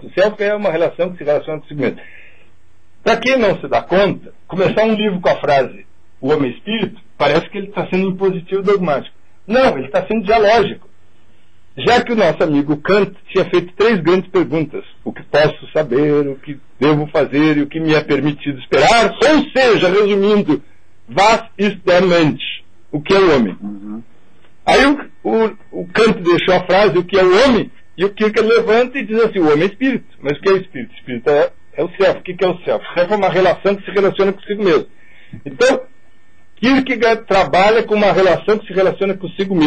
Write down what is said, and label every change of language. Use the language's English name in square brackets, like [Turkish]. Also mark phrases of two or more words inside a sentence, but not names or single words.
[Portuguese] O self é uma relação que se relaciona consigo mesmo. Para quem não se dá conta, começar um livro com a frase o homem espírito, parece que ele está sendo impositivo dogmático. Não, ele está sendo dialógico. Já que o nosso amigo Kant tinha feito 3 grandes perguntas: o que posso saber, o que devo fazer e o que me é permitido esperar, ou seja, resumindo, [German] was ist der Mensch? [Portuguese] O que é o homem? Aí o Kant deixou a frase, o que é o homem, e o Kierkegaard levanta e diz assim, o homem é espírito. Mas o que é o espírito? O espírito é o self. O que é o self? O self é uma relação que se relaciona consigo mesmo. Então, Kierkegaard trabalha com uma relação que se relaciona consigo mesmo.